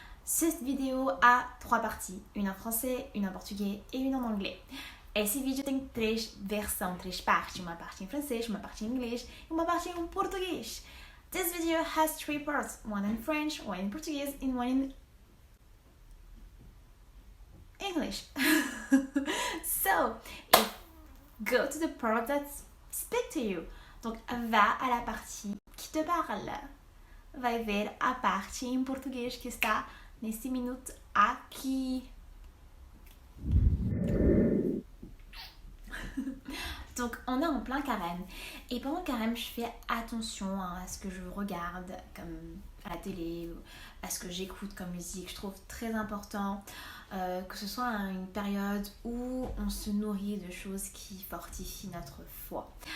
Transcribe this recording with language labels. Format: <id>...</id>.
<fr>Cette vidéo a 3 parties, une en français, une en</fr> <pt>português e</pt> <fr>une en anglais.</fr> <pt>Esse vídeo tem 3 versões, 3 partes, uma parte em francês, uma parte em inglês e uma parte em português.</pt> <en>This video has 3 parts, one in French, one in Portuguese and one in English. So, go to the part that speak to you.</en> <fr>Donc, vá à la partie que te parle.</fr> <pt>Vai ver a parte em português que está nesse minuto aqui.</pt> <fr>Donc, on est en plein carême. Et pendant le carême, je fais attention à ce que je regarde comme à la télé, à ce que j'écoute comme musique. Je trouve très important que ce soit une période où on se nourrit de choses qui fortifient notre foi.</fr>